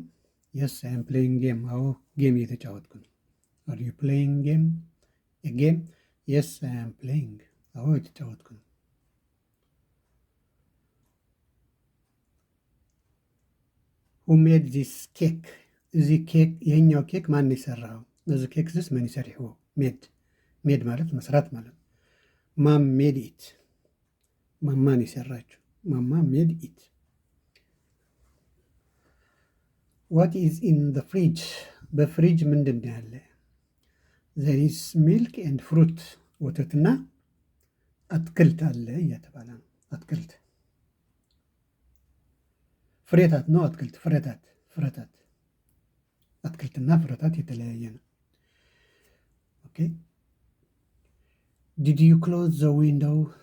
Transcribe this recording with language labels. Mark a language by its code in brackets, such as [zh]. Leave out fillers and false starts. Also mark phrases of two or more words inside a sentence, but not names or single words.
[en] yes I am playing game። [am] አዎ ጌም እየተጫወትኩ ነው። [en] are you playing game? yes I am playing። [am] አዎ የተጫወትኩ ነው። [en] who made this cake? [am] እዚህ ኬክ ይሄኛው ኬክ ማን የሰራው? [ti] እዚ ኬክ ዝስ መን ይሰሪሕዎ? [am] ሜድ ማለት መስራት ማለት ነው። [en] mom made it። [am] ማማን የሰራችው [en] mama made it. what is in the fridge? [am] በፍሪጅ ምንድን ነው ያለ? [en] there is milk and fruit፣ [am] ወተትና አትክልት አለ እየተባለ ነው። አትክልት ፍሬታት ነው። አትክልት ፍሬታት አትክልትና ፍሬታት የተለያየ ነው። [en] okay did you close the window?